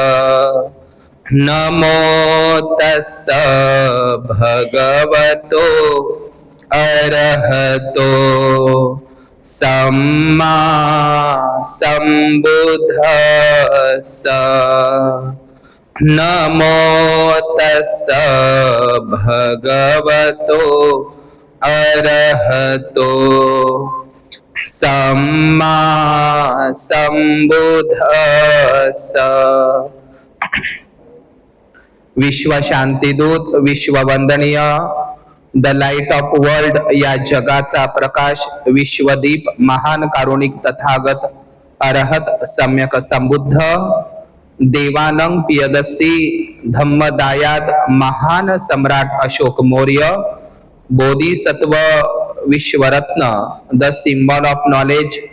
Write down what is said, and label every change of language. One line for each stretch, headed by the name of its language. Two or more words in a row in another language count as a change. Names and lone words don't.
Pali: नमो तस्स भगवतो अरहतो सम्मा संबुद्धस्स. नमो तस्स भगवतो अरहतो सम्मा संबुद्धस्स.
Marathi: विश्व शांतीदूत, विश्ववंदनीय,
English: the light of world
Marathi: या जगाचा प्रकाश, विश्वदीप, महान कारुणिक तथागत अरहत सम्यक संबुद्ध देवानंग पियदसी धम्मदायाद महान सम्राट अशोक मौर्य, बोधिसत्व विश्वरत्न,
English: the symbol of knowledge,